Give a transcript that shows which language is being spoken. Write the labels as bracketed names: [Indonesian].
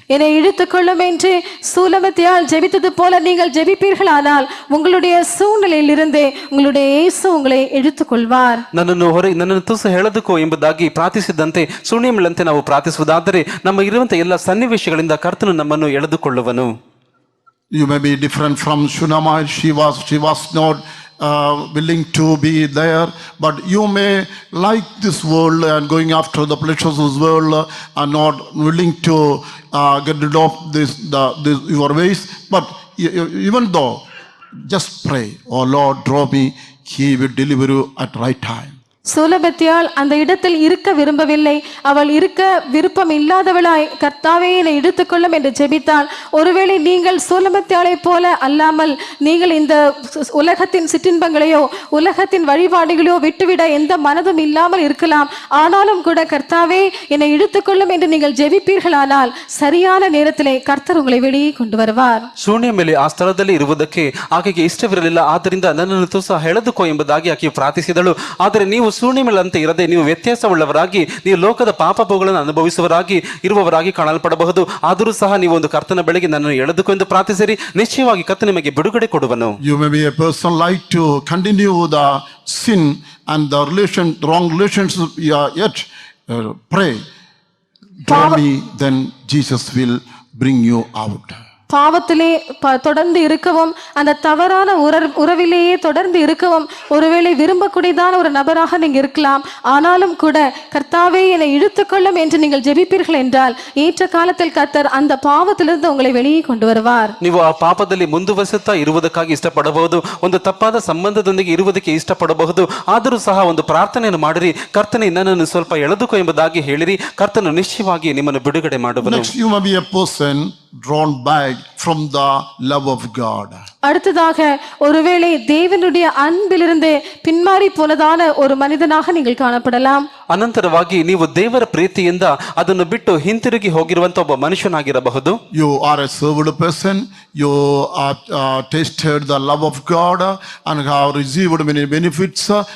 [Tamil] என்னை இழுத்துக்கொள்ளும் என்று சூலமத்தியால் ஜெபித்தது போல நீங்கள் ஜெபிப்பீர்களானால் உங்களுடைய சூழ்நிலையில் இருந்து உங்களுடைய இயேசு உங்களை இழுத்துக்கொள்வார். [Kannada] ನನ್ನನ್ನು ತುಸು ಎಳೆದುಕೋ ಎಂಬುದಾಗಿ ಪ್ರಾರ್ಥಿಸಿದಂತೆ ಸುಣ್ಯಮಿಲ್ಲಂತೆ ನಾವು ಪ್ರಾರ್ಥಿಸುವುದಾದರೆ ನಮ್ಮ ಇರುವಂತಹ ಎಲ್ಲ ಸನ್ನಿವೇಶಗಳಿಂದ ಕರ್ತನು ನಮ್ಮನ್ನು ಎಳೆದುಕೊಳ್ಳುವನು. [English] You may be different from Shunammite. She was not willing to be there, but you may like this world and going after the pleasures of this world and not willing to get rid of this your ways. But even though, just pray, oh Lord, draw me, he will deliver you at right time. [Tamil] சூலபத்தியால் அந்த இடத்தில் இருக்க விரும்பவில்லை. அவள் இருக்க விருப்பம் இல்லாதவளாய் கர்த்தாவே என்னை இழுத்துக்கொள்ளும் என்று ஜெபித்தாள். ஒருவேளை நீங்கள் சூலபத்தியாளை போல அல்லாமல் நீங்கள் இந்த உலகத்தின் சிற்றின்பங்களையோ உலகத்தின் வழிபாடுகளையோ விட்டுவிட எந்த மனதும் இல்லாமல் இருக்கலாம். ஆனாலும் கூட கர்த்தாவே என்னை இழுத்துக்கொள்ளும் என்று நீங்கள் ஜெபிப்பீர்களானால் சரியான நேரத்திலே கர்த்தர் உங்களை வெளியே கொண்டு வருவார். [Kannada] ಶೂನ್ಯ ಮೇಲೆ ಆ ಸ್ಥಳದಲ್ಲಿ ಇರುವುದಕ್ಕೆ ಆಕೆಗೆ ಇಷ್ಟವಿರಲಿಲ್ಲ. ಆದ್ದರಿಂದ ನನ್ನನ್ನು ತುಸ ಎಳೆದುಕೋ ಎಂಬುದಾಗಿ ಆಕೆ ಪ್ರಾರ್ಥಿಸಿದಳು. ಆದರೆ ನೀವು ಶೂನ್ಯಮೇಲಂತೆ ಇರದೆ ನೀವು ವ್ಯತ್ಯಾಸವುಳ್ಳವರಾಗಿ ನೀವು ಲೋಕದ ಪಾಪಗಳನ್ನು ಅನುಭವಿಸುವವರಾಗಿ ಇರುವವರಾಗಿ ಕಾಣಲ್ಪಡಬಹುದು. ಆದರೂ ಸಹ ನೀವು ಒಂದು ಕರ್ತನ ಬೆಳಗ್ಗೆ ನನ್ನನ್ನು ಎಳೆದುಕೋ ಎಂದು ಪ್ರಾರ್ಥಿಸಿರಿ. ನಿಶ್ಚಯವಾಗಿ ಕರ್ತನ ನಿಮಗೆ ಬಿಡುಗಡೆ ಕೊಡುವನು. [English] You may be a person like to continue the sin and the wrong relationship, yet pray. Draw me, then Jesus will bring you out. [Tamil] பாவத்திலே தொடர்ந்து இருக்கவும் அந்த தவறான உறவிலேயே தொடர்ந்து இருக்கவும் ஒருவேளை விரும்பக்கூடியதான ஒரு நபராக நீங்க இருக்கலாம். ஆனாலும் கூட கர்த்தாவே என்னை இழுத்துக்கொள்ளும் என்று நீங்கள் ஜெபிப்பீர்கள் என்றால் ஏற்ற காலத்தில் கர்த்தர் அந்த பாவத்திலிருந்து உங்களை வெளியே கொண்டு வருவார். [Kannada] ನೀವು ಆ ಪಾಪದಲ್ಲಿ ಮುಂದುವರಿಸುತ್ತಾ ಇರುವುದಕ್ಕಾಗಿ ಇಷ್ಟಪಡಬಹುದು, ಒಂದು ತಪ್ಪಾದ ಸಂಬಂಧದೊಂದಿಗೆ ಇರುವುದಕ್ಕೆ ಇಷ್ಟಪಡಬಹುದು. ಆದರೂ ಸಹ ಒಂದು ಪ್ರಾರ್ಥನೆಯನ್ನು ಮಾಡಿರಿ, ಕರ್ತನೇ ನನ್ನನ್ನು ಸ್ವಲ್ಪ ಎಳೆದುಕೋ ಎಂಬುದಾಗಿ ಹೇಳಿರಿ. ಕರ್ತನು ನಿಶ್ಚಯವಾಗಿ ನಿಮ್ಮನ್ನು ಬಿಡುಗಡೆ ಮಾಡುವನು. [English] Next, you may be a person drawn back from the love of God. [Tamil] அடுத்ததாக ஒருவேளை தேவனுடைய அன்பிலிருந்து பின்மாறி போனதான ஒரு மனிதனாக நீங்கள் காணப்படலாம். [Kannada] ಅನಂತರವಾಗಿ ನೀವು ದೇವರ ಪ್ರೀತಿಯಿಂದ ಅದನ್ನು ಬಿಟ್ಟು ಹಿಂತಿರುಗಿ ಹೋಗಿರುವಂತ ಒಬ್ಬ ಮನುಷ್ಯನಾಗಿರಬಹುದು. [English] You are a served person. You are tasted the love of God and have received many benefits.